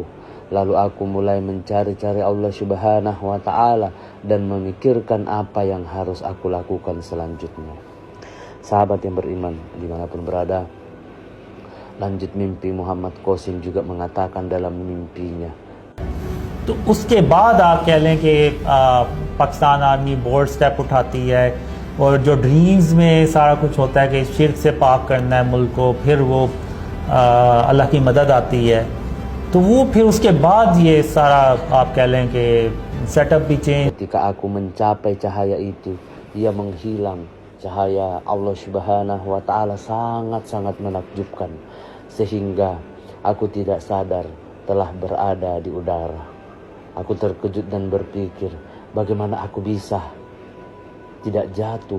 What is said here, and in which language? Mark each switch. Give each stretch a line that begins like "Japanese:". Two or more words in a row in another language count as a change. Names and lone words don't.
Indonesian: Lalu aku mulai mencari-cari
Arabic: الله سبحانه وتعالى
Indonesian: dan memikirkan apa yang harus aku lakukan selanjutnya. Sahabat yang beriman dimanapun berada, lanjut mimpi Muhammad Qasim juga mengatakan dalam mimpinya,
Urdu: تو اس کے بعد آپ کہہ لیں کہ پاکستان آرمی
English: bold step
Urdu: اٹھاتی ہے اور جو ڈریمز میں سارا کچھ ہوتا ہے کہ شرک سے پاک کرنا ہے ملک کو، پھر وہ اللہ کی مدد آتی ہے، تو وہ پھر اس کے بعد یہ سارا آپ کہہ لیں کہ سیٹ اپ بھی چینج.
Indonesian: Ketika aku mencapai cahaya itu, ia menghilang. Cahaya
Arabic: الله سبحانه وتعالى
Indonesian: sangat-sangat menakjubkan, sehingga aku tidak sadar telah berada di udara. Aku terkejut dan berpikir, bagaimana aku bisa tidak jatuh?